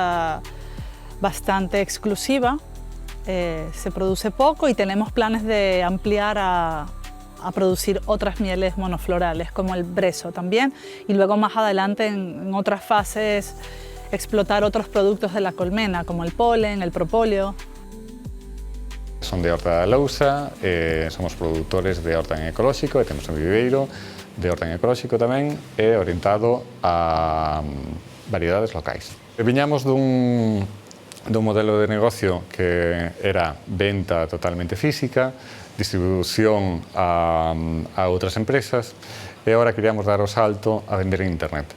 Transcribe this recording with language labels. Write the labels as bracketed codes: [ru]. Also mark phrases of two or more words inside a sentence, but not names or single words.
[es] bastante exclusiva, se produce poco y tenemos planes de ampliar a producir otras mieles monoflorales, como el brezo también, y luego más adelante en otras fases explotar otros productos de la colmena, como el polen, el propóleo. [gl] Son de Horta da Lousa, somos produtores de horta en ecolóxico e temos un viveiro de horta en ecolóxico tamén e orientado a variedades locais. Viñamos dun modelo de negocio que era venta totalmente física, distribución a outras empresas e agora queríamos dar o salto a vender en internet.